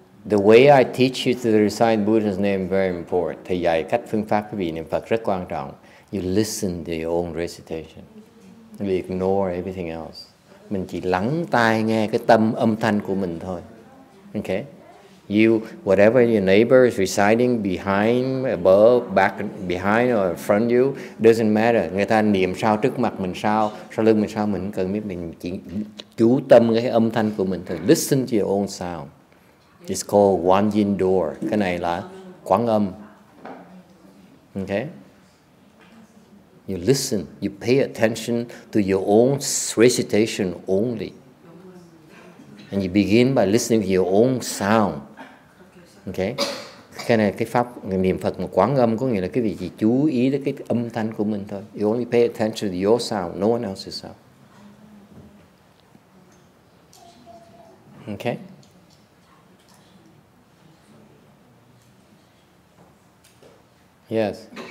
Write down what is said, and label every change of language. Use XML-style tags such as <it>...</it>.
<en>The way I teach you to recite Buddha's name is very important.</en> <vi>Thầy dạy cách phương pháp cái vị niệm Phật rất quan trọng.</vi> <en>You listen to your own recitation. You ignore everything else.</en> <vi>Mình chỉ lắng tai nghe cái âm thanh của mình thôi.</vi> <en>Okay? Whatever your neighbor is reciting behind, above, back, behind or in front of you, doesn't matter.</en> <vi>Người ta niệm sao, trước mặt mình sao, sau lưng mình sao, mình cần biết, mình chỉ chú tâm cái âm thanh của mình thôi.</vi> <en>Listen to your own sound. It's called One Yin Door.</en> <vi>Cái này là quán âm.</vi> <en>Okay? You listen, you pay attention to your own recitation only. And you begin by listening to your own sound. Okay?</en> <vi>Cái này cái pháp niệm Phật mà quán âm có nghĩa là cái vị chỉ chú ý đến cái âm thanh của mình thôi.</vi> <en>You only pay attention to your sound, no one else's sound. Okay? Yes.</en>